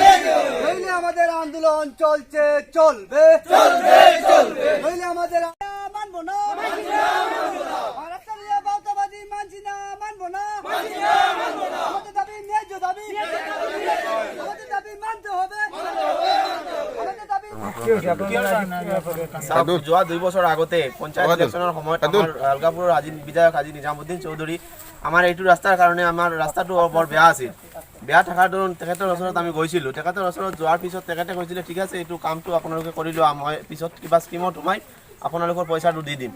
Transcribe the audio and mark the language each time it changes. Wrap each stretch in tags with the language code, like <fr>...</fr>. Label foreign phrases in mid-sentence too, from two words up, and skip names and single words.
<bn>আমাদের আন্দোলন চলছে, চলবে, চলবে, চলবে। আমাদের মানবো না, বাউতাবাদী মানছি না, মানবো না, আমাদের দাবি ন্যায্য দাবি, আমাদের দাবি মানতে হবে, আমাদের দাবি।</bn> <as>যোৱা 2 বছৰ আগতে পঞ্চায়ত ইলেকশ্যনৰ সময়ত আমাৰ আলগাপুৰৰ বিধায়ক আজি নিজামুদ্দিন চৌধুৰী আমাৰ এইটো ৰাস্তাৰ কাৰণে আমাৰ ৰাস্তাটো বৰ বেয়া আছিল। বেয়া থকাৰ দৌৰান তেখেতৰ ওচৰত আমি গৈছিলোঁ। তেখেতৰ ওচৰত যোৱাৰ পিছত তেখেতে কৈছিলে, ঠিক আছে এইটো কামটো আপোনালোকে কৰি লোৱা, মই পিছত কিবা স্কিমত সোমাই আপোনালোকৰ পইচাটো দি দিম।</as>